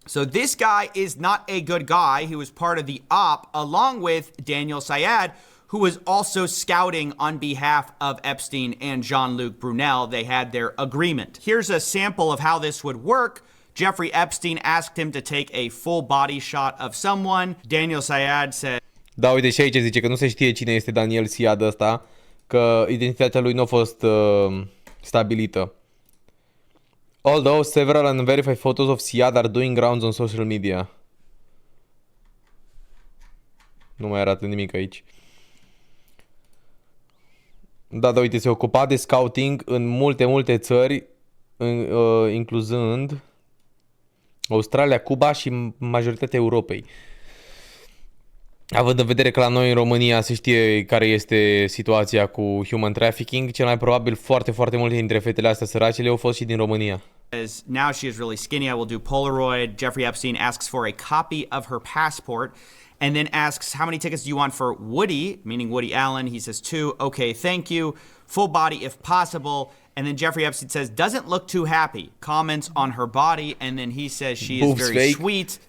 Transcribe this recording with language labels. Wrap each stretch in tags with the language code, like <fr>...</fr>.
<en>So this guy is not a good guy. He was part of the op, along with Daniel Syed, who was also scouting on behalf of Epstein and Jean-Luc Brunel. They had their agreement. Here's a sample of how this would work. Jeffrey Epstein asked him to take a full body shot of someone. Daniel Syed said,</en> <ro>Da, uite și aici zice că nu se știe cine este Daniel Syed ăsta, că identitatea lui nu a fost stabilită.</ro> <en>Although several unverified photos of Syed are doing rounds on social media.</en> <ro>Nu mai arată nimic aici. Da, uite, se ocupa de scouting în multe țări, incluzând Australia, Cuba și majoritatea Europei. Având în vedere că la noi în România se știe care este situația cu human trafficking, cel mai probabil foarte multe dintre fetele astea săracele au fost și din România.</ro> <en>Now she is really skinny, I will do Polaroid. Jeffrey Epstein asks for a copy of her passport and then asks, how many tickets do you want for Woody, meaning Woody Allen? He says 2. Okay, thank you. Full body if possible. And then Jeffrey Epstein says, doesn't look too happy. Comments on her body, and then he says she is very sweet.</en>